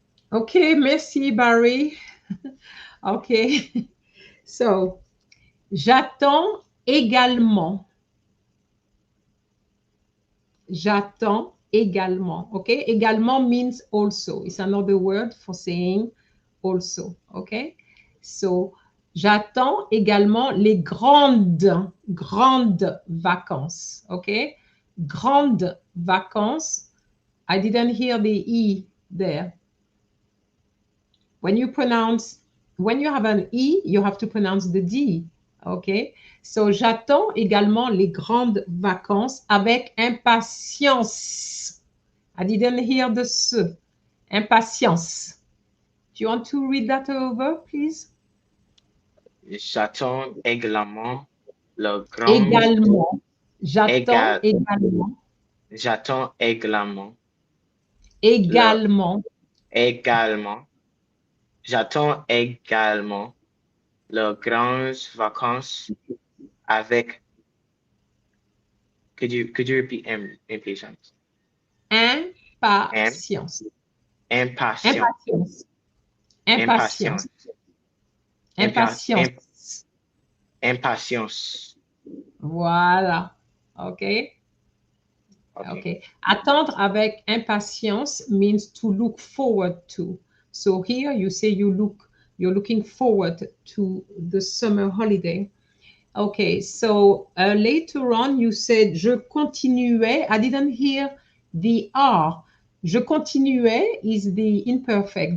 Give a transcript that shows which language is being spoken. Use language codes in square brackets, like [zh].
[fr] OK, merci, Barry. OK. So, j'attends également. J'attends également. [en] Okay, également means also. It's another word for saying also. Okay, so [fr] j'attends également les grandes vacances. [en] Okay, [fr] grandes vacances. [en] I didn't hear the E there. When you have an E, you have to pronounce the D. OK? [fr] So, j'attends également les grandes vacances avec impatience. [en] I didn't hear the S. [fr] Impatience. [en] Do you want to read that over, please? [fr] J'attends également le grand... Également. J'attends également. J'attends également. Également. J'attends également les grandes vacances avec... [en] Could you repeat impatience? [fr] Impatience. Impatience. Impatience. Impatience. Impatience. Voilà. OK. Okay. Attendre avec impatience [en] means to look forward to. So here you say you're looking forward to the summer holiday. Okay, so later on you said [fr] je continuais. [en] I didn't hear the R. [fr] Je continuais [en] is the imperfect.